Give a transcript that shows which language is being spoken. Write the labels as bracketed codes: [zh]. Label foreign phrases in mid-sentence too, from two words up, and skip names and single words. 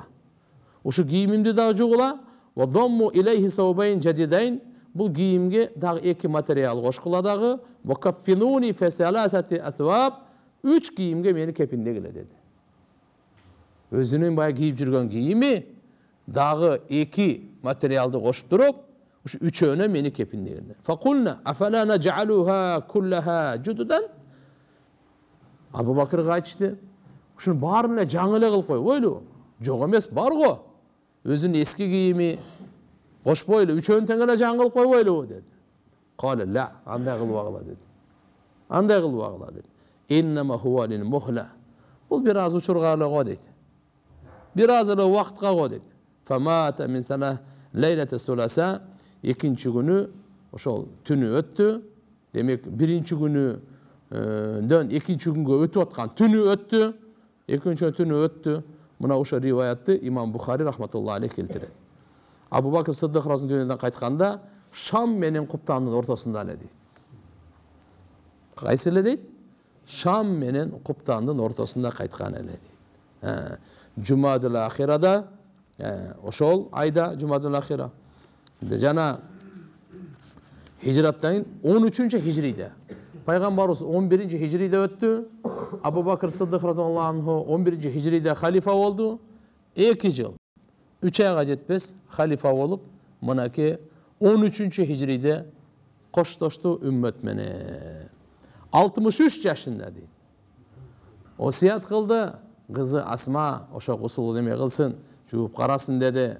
[ky] Ушу кийимимди дагы жугула, [ar] وضموا إليه ثوبين جديدين, [ky] бул кийимге дагы эки материал кошкула дагы, [ar] وكفنوني في ثلاثة أثواب, [ky] 3 кийимге мени кепиндегиле деди. Өзүнүн бая кийип жүргөн кийими дагы эки материалды кошуп туруп, ушу үчөөнө мени кепиндегиле. [ar] فقلنا أفلا نجعلها كلها جددا. [ky] Абу Бакырга айтышты, ушунун баарын эле жаңы эле кылып койбойлу. Жок эмес, бар го. Өзүнүн эски кийими кошпойлу, үчөөнү тең эле жаңы кылып койбойлу деди. [ar] قال لا, [ky] андай кылбагыла деди. Андай кылбагыла деди. [ar] إنما هو للمهلة. [ky] Бул бир аз учурга эле го дейт. Бир аз эле убакытка го дейт. [ar] فمات من سنة ليلة الثلاثاء, [ky] экинчи күнү ошол түнү өттү. Демек, биринчи күнүдөн экинчи күнгө өтүп аткан түнү өттү. Экинчи түнү өттү. Мына ошо риваятты имам Бухари [ar] رحمة الله عليه [ky] келтирет. Абу Бакыр Сыддык дүйнөдөн кайтканда Шам менен Куптандын ортосунда эле дейт. Кайсы эле дейт? Шам менен Куптандын ортосунда кайткан эле дейт. Жумадул ахирада, ошол айда Жумадул ахира. Жана хижраттан 13-чү хижриде. Пайгамбарыбыз 11-ci хижриде өттү. Абу Бакыр Сыддык [ar] رضي الله عنه [ky] 11-ci хижриде халифа болду. 2 жыл. 3 айга жетпес халифа болуп, мынакей 13-чү хижриде коштошту үммөт менен. 63 жашында дейт. Осият кылды, кызы Асма ошо гусул неме кылсын, жууп карасын деди.